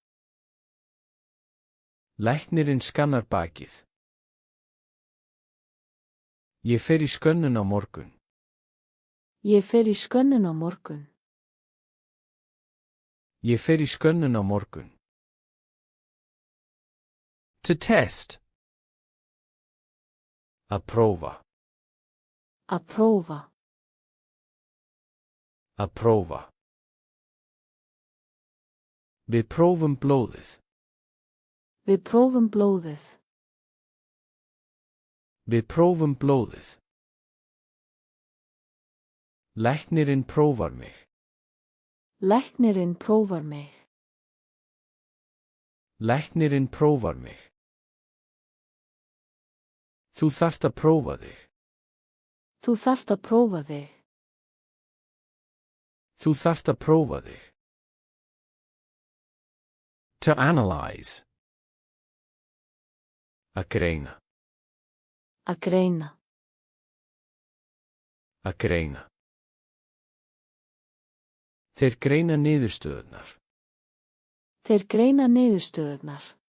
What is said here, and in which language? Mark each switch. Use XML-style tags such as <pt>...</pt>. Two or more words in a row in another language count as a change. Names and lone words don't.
<is>Læknirinn skannar bakið. Ég fer í skönnun á morgun. Ég fer í skönnun á morgun. Ég fer í skönnun á morgun.</is> <en>To test.</en> <is>Að prófa. Að prófa. Að prófa. Við prófum blóðið. Við prófum blóðið. Við prófum blóðið. Læknirinn prófar mig. Læknirinn prófar mig. Læknirinn prófar mig. Þú þarft að prófa þig. Þú þarft að prófa þig. Þú þarft að prófa þig.</is> <en>To analyze.</en> <is>Að greina. Að greina. Að greina. Þeir greina niðurstöðurnar. Þeir greina niðurstöðurnar.</is>